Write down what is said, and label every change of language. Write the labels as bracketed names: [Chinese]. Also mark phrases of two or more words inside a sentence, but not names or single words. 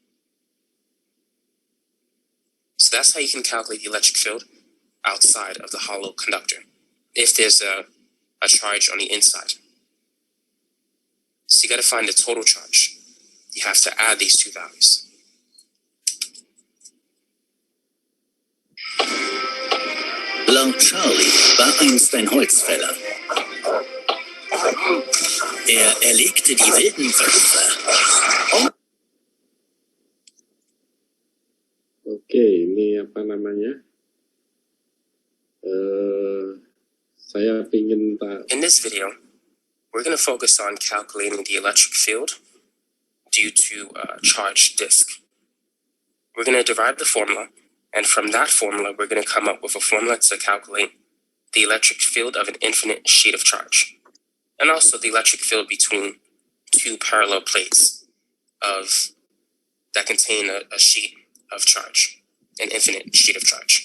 [English] So that's how you can calculate the electric field outside of the hollow conductor, if there's a charge on the inside. So you got to find the total charge. You have to add these two values. [German] Laut Charlie war einst ein Holzfäller. Er erlegte die wilden Wölfe. [Indonesian] Oke, ini apa namanya? Saya ingin [English] In this video, we're going to focus on calculating the electric field due to a charged disk. We're going to derive the formula, and from that formula, we're going to come up with a formula to calculate the electric field of an infinite sheet of charge, and also the electric field between two parallel plates that contain a sheet of charge, an infinite sheet of charge.